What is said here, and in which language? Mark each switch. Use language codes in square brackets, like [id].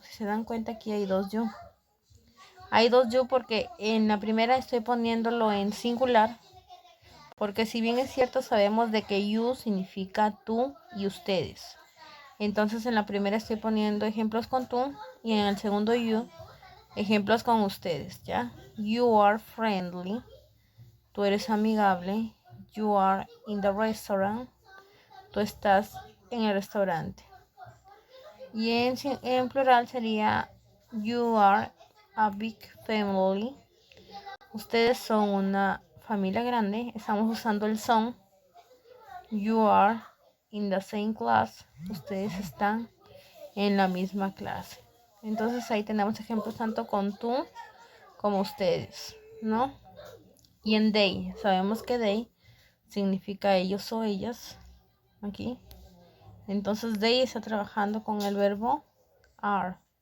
[es] Si se dan cuenta, aquí hay dos you. Hay dos you porque en la primera estoy poniéndolo en singular. Porque si bien es cierto, sabemos de que you significa tú y ustedes. Entonces en la primera estoy poniendo ejemplos con tú y en el segundo you, ejemplos con ustedes, ¿ya? [en] You are friendly. [es] Tú eres amigable. [en] You are in the restaurant. [es] Tú estás en el restaurante. Y en plural sería [en] you are a big family. [es] Ustedes son una familia grande. Estamos usando el son. [en] You are in the same class. [es] Ustedes están en la misma clase. Entonces ahí tenemos ejemplos tanto con tú como ustedes, ¿no? Y en they, sabemos que they significa ellos o ellas. Aquí. Entonces they está trabajando con el verbo are.